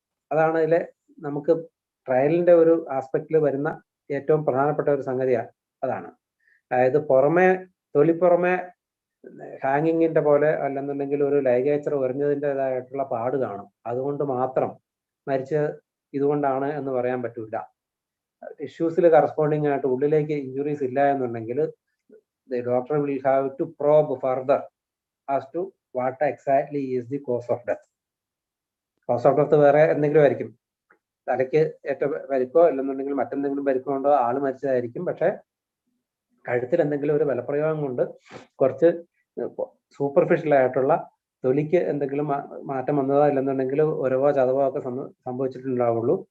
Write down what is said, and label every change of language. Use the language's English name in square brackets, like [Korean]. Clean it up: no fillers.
[Malayalam] അതാണ് ഇതിലെ നമുക്ക് ട്രയലിന്റെ ഒരു ആസ്പെക്റ്റിൽ വരുന്ന ഏറ്റവും പ്രധാനപ്പെട്ട ഒരു സംഗതിയാണ്. അതാണ് അതായത് തൊലിപ്പുറമെ ഹാങ്ങിങ്ങിന്റെ പോലെ അല്ലെന്നുണ്ടെങ്കിൽ ഒരു ലൈഗേച്ചർ ഉറഞ്ഞതിൻ്റെതായിട്ടുള്ള പാട് കാണും. അതുകൊണ്ട് മാത്രം മരിച്ച ഇതുകൊണ്ടാണ് എന്ന് പറയാൻ പറ്റില്ല. ടിഷ്യൂസിൽ കറസ്പോണ്ടിങ് ആയിട്ട് ഉള്ളിലേക്ക് ഇഞ്ചുറീസ് ഇല്ല എന്നുണ്ടെങ്കിൽ [English] the doctor will have to probe further as to what exactly is the cause of death. [Malayalam] Cause of death വേറെ എന്തെങ്കിലും ആയിരിക്കും, തലയ്ക്ക് ഏറ്റവും പരിക്കോ അല്ലെന്നുണ്ടെങ്കിൽ മറ്റെന്തെങ്കിലും പരിക്കോ ഉണ്ടോ, ആള് മരിച്ചതായിരിക്കും. പക്ഷെ കഴുത്തിൽ എന്തെങ്കിലും ഒരു ബലപ്രയോഗം കൊണ്ട് കുറച്ച് സൂപ്പർഫിഷ്യൽ ആയിട്ടുള്ള തൊലിക്ക് എന്തെങ്കിലും മാറ്റം വന്നതോ ഇല്ലെന്നുണ്ടെങ്കിൽ ഒരവോ ചതവോ ഒക്കെ സംഭവിച്ചിട്ടുണ്ടാവുള്ളൂ.